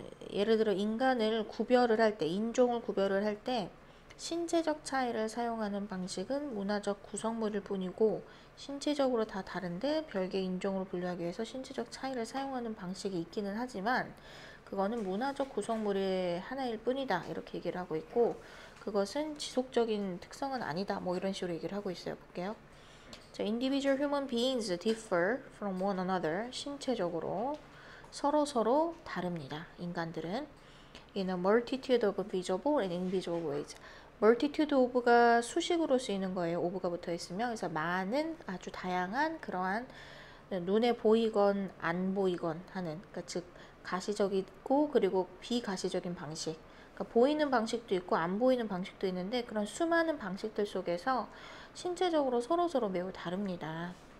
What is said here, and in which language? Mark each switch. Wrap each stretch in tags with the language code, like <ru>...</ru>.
<ko>예를 들어 인간을 구별을 할 때, 인종을 구별을 할 때 신체적 차이를 사용하는 방식은 문화적 구성물일 뿐이고 신체적으로 다 다른데 별개의 인종으로 분류하기 위해서 신체적 차이를 사용하는 방식이 있기는 하지만 그거는 문화적 구성물의 하나일 뿐이다. 이렇게 얘기를 하고 있고 그것은 지속적인 특성은 아니다. 뭐 이런 식으로 얘기를 하고 있어요. 볼게요.</ko> <en>자, individual human beings differ from one another.</en> <ko>신체적으로 서로 다릅니다.</ko> <en>인간들은 in a multitude of visible and invisible ways.</en> <ko>multitude of가 수식으로 쓰이는 거예요. of가 붙어 있으면 그래서 많은 아주 다양한 그러한 눈에 보이건 안 보이건 하는 그러니까 즉 가시적이고 그리고 비가시적인 방식 그러니까 보이는 방식도 있고 안 보이는 방식도 있는데 그런 수많은 방식들 속에서 신체적으로 서로 매우 다릅니다.</ko>